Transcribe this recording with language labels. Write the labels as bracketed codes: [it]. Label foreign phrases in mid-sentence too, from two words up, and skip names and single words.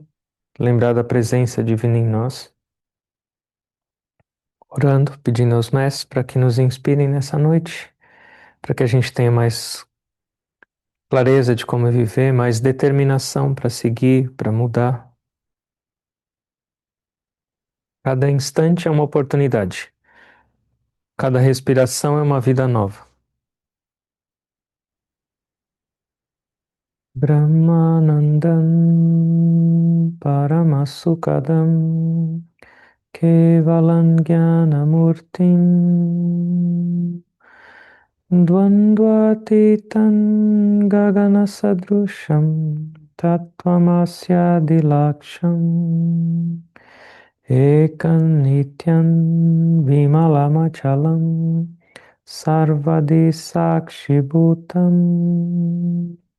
[pt] Lembrar da presença divina em nós. Orando, pedindo aos mestres para que nos inspirem nessa noite, para que a gente tenha mais clareza de como viver, mais determinação para seguir, para mudar. Cada instante é uma oportunidade. Cada respiração é uma vida nova. [sa] Brahmanandam Paramasukadam Kevalan Jnanamurtim Dvandvatitan Gagana Sadrusham Tattvamasya Dilaksham Ekam Nityan Vimalamachalam Sarvadi Sakshibhutam